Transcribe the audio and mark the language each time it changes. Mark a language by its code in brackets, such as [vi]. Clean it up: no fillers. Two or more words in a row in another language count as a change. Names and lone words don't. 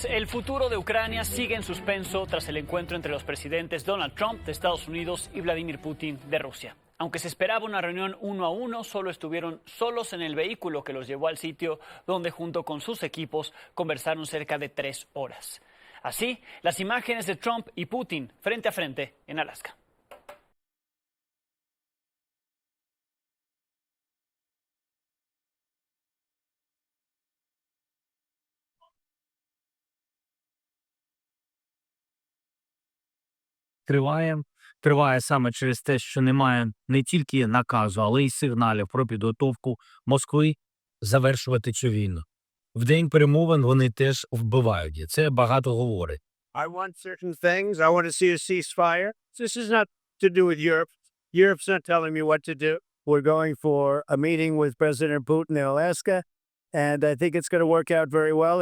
[es] El futuro de Ucrania sigue en suspenso tras el encuentro entre los presidentes Donald Trump de Estados Unidos y Vladimir Putin de Rusia. Aunque se esperaba una reunión uno a uno, solo estuvieron solos en el vehículo que los llevó al sitio donde junto con sus equipos conversaron cerca de 3 horas. Así, las imágenes de Trump y Putin frente a frente en Alaska. [uk] Триває саме через те, що немає не тільки наказу, але й сигналів про підготовку Москви завершувати цю війну. В день перемовин вони теж вбивають, і це багато говорить. [en] I want certain things. I want to see a ceasefire. This is not to do with Europe. Europe's not telling me what to do. We're going for a meeting with President Putin in Alaska, and I think it's going to work out very well.